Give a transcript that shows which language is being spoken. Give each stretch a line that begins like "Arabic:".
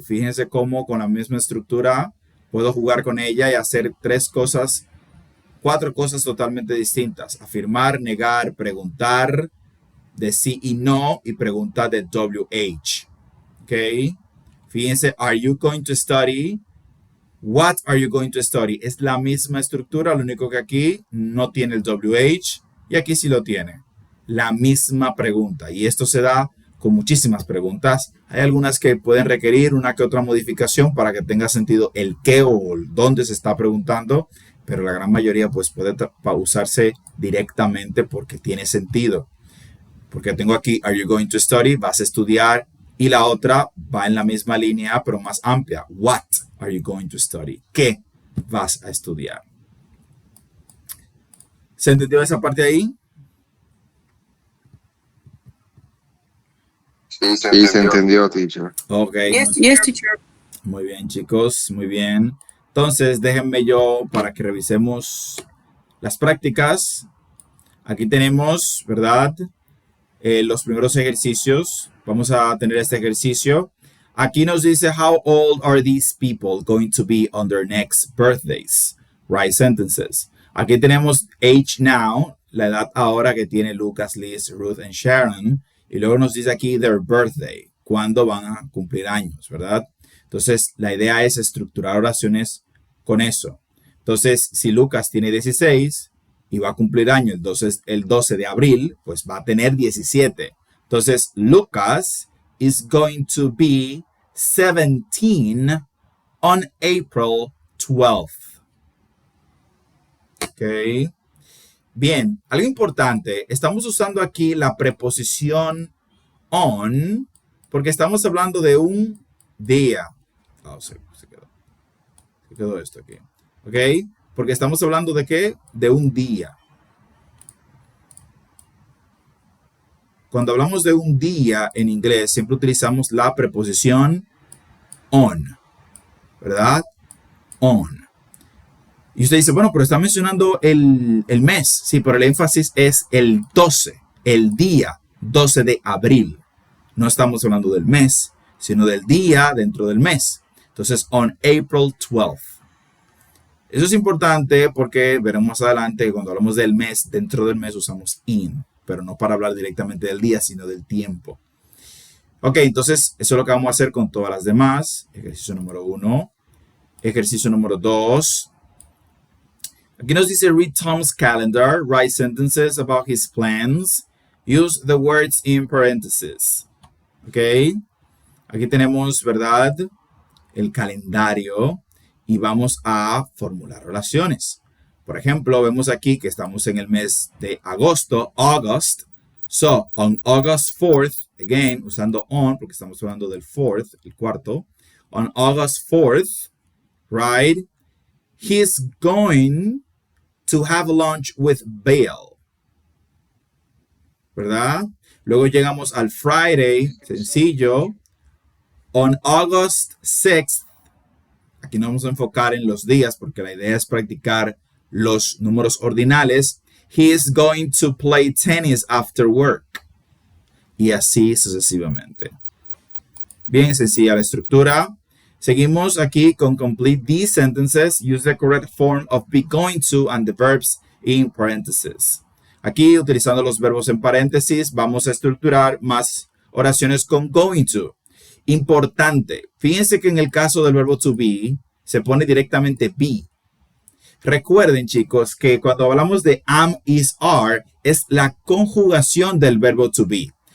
Spanish: Fíjense cómo con la misma estructura puedo jugar con ella y hacer cuatro cosas totalmente distintas. Afirmar, negar, preguntar de sí y no y pregunta de WH. ¿Ok?
English: Fíjense, are you going to study? What are you going to study?
Spanish: Es la misma estructura, lo único que aquí no tiene el WH y aquí sí lo tiene. La misma pregunta. Y esto se da con muchísimas preguntas. Hay algunas que pueden requerir una que otra modificación para que tenga sentido el qué o el dónde se está preguntando, pero la gran mayoría pues puede usarse directamente porque tiene sentido. Porque tengo aquí,
English: are you going to study?
Spanish: Vas a estudiar. Y la otra va en la misma línea, pero más amplia.
English: What are you going to study?
Spanish: ¿Qué vas a estudiar? ¿Se entendió esa parte ahí? Sí, se entendió, teacher. Ok.
English: Yes, teacher.
Spanish: Muy bien, chicos. Muy bien. Entonces, déjenme yo para que revisemos las prácticas. Aquí tenemos, ¿verdad? Los primeros ejercicios. Vamos a tener este ejercicio. Aquí nos dice,
English: how old are these people going to be on their next birthdays? Write sentences.
Spanish: Aquí tenemos age now, la edad ahora que tiene Lucas, Liz, Ruth y Sharon. Y luego nos dice aquí their birthday, cuándo van a cumplir años, ¿verdad? Entonces, la idea es estructurar oraciones con eso. Entonces, si Lucas tiene 16 y va a cumplir año entonces el 12 de abril, pues va a tener 17.
English: Entonces, Lucas is going to be 17 on April 12th.
Spanish: Ok. Bien, algo importante. Estamos usando aquí la preposición on porque estamos hablando de un día. Oh, se quedó esto aquí. ¿Ok? Porque estamos hablando de qué? De un día. Cuando hablamos de un día en inglés, siempre utilizamos la preposición on. ¿Verdad? On. Y usted dice, bueno, pero está mencionando el mes. Sí, pero el énfasis es el 12, el día 12 de abril. No estamos hablando del mes, sino del día dentro del mes. Entonces,
English: on April 12th.
Spanish: Eso es importante porque veremos más adelante que cuando hablamos del mes, dentro del mes usamos in, pero no para hablar directamente del día, sino del tiempo. Ok, entonces eso es lo que vamos a hacer con todas las demás. Ejercicio número 1. Ejercicio número 2. Aquí nos dice,
English: read Tom's calendar, write sentences about his plans, use the words in parentheses.
Spanish: Ok, aquí tenemos, ¿verdad? El calendario. Y vamos a formular oraciones. Por ejemplo, vemos aquí que estamos en el mes de agosto, August.
English: So, on August 4th, again,
Spanish: usando on, porque estamos hablando del 4th, el cuarto.
English: On August 4th, right, he's going to have lunch with Bill.
Spanish: ¿Verdad? Luego llegamos al Friday, sencillo.
English: On August 6th,
Spanish: aquí nos vamos a enfocar en los días porque la idea es practicar los números ordinales.
English: He is going to play tennis after work.
Spanish: Y así sucesivamente. Bien sencilla la estructura. Seguimos aquí con
English: complete these sentences. Use the correct form of be going to and the verbs in parentheses.
Spanish: Aquí, utilizando los verbos en paréntesis, vamos a estructurar más oraciones con going to. Importante, fíjense que en el caso del verbo to be, se pone directamente be. Recuerden, chicos, que cuando hablamos de am, is, are, es la conjugación del verbo to be.